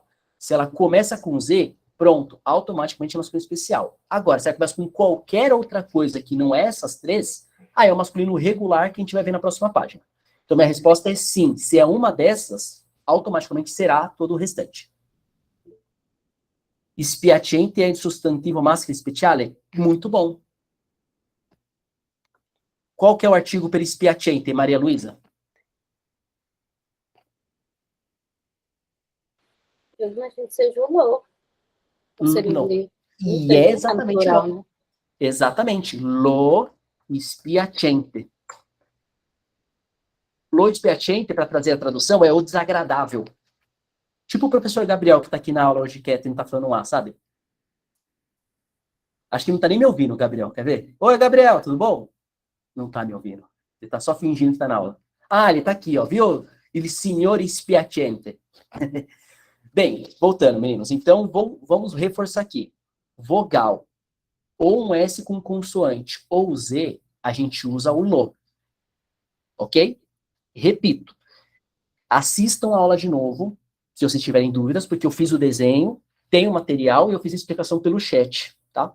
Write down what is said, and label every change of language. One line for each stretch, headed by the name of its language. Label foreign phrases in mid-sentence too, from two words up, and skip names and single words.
Portuguese: Se ela começa com Z, pronto, automaticamente é masculino especial. Agora, se ela começa com qualquer outra coisa que não é essas três, aí é o masculino regular que a gente vai ver na próxima página. Então, minha resposta é sim. Se é uma dessas, automaticamente será todo o restante.
Italian: Spiacente é sostantivo maschile speciale?
Portuguese: Muito bom. Qual que é o artigo
Italian: per spiacente,
Portuguese: Maria Luísa? Eu imagino que seja o lo. Ou seria Não. o li. Não E sei, é tá no exatamente plural, não. né? Exatamente.
Italian: Lo spiacente. Lo spiacente,
Portuguese: para trazer a tradução, é o desagradável. Tipo o professor Gabriel, que está aqui na aula hoje quieto e não está falando lá, sabe? Acho que não está nem me ouvindo, Gabriel. Quer ver? Oi, Gabriel, tudo bom? Não está me ouvindo. Ele está só fingindo que está na aula. Ah, ele está aqui, ó. Viu?
Italian: Il signore spiacente.
Portuguese: Bem, voltando, meninos. Então, vamos reforçar aqui. Vogal, ou um S com consoante, ou Z, a gente usa o lo. Ok? Repito. Assistam a aula de novo, se vocês tiverem dúvidas, porque eu fiz o desenho, tem o material e eu fiz a explicação pelo chat, tá?